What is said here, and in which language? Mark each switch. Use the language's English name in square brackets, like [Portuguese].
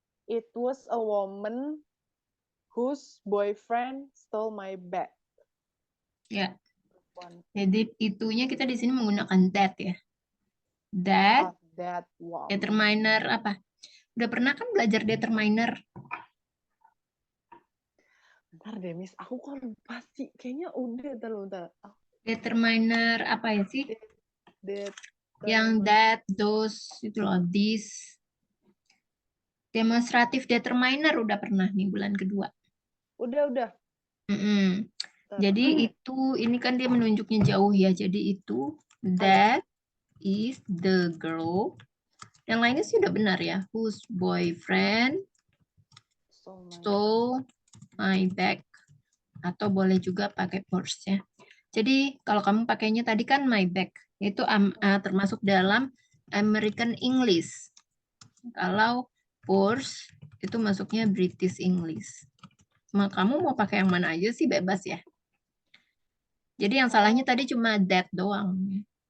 [English] It was a woman whose boyfriend stole my bag. [Indonesian] Ya. Jadi itunya kita di sini menggunakan that ya. [English] That one. [Indonesian] determiner apa? Udah pernah kan belajar determiner? Bentar deh, Miss. Aku kok lupa sih. Kayaknya udah, bentar. Determiner apa ya sih? Yang that, those, itu loh, this. Demonstratif determiner udah pernah nih bulan kedua. Udah. Mm-mm. Jadi itu, ini kan dia menunjuknya jauh ya. Jadi itu, [English] that is the girl. [Indonesian] Yang lainnya sih udah benar ya. [English] Whose boyfriend stole my bag. [Indonesian] Atau boleh juga pakai purse ya. Jadi kalau kamu pakainya tadi kan [English] my bag. [Indonesian] Itu termasuk dalam American English. Kalau purse itu masuknya British English. Kamu mau pakai yang mana aja sih bebas ya. Jadi yang salahnya tadi cuma that doang.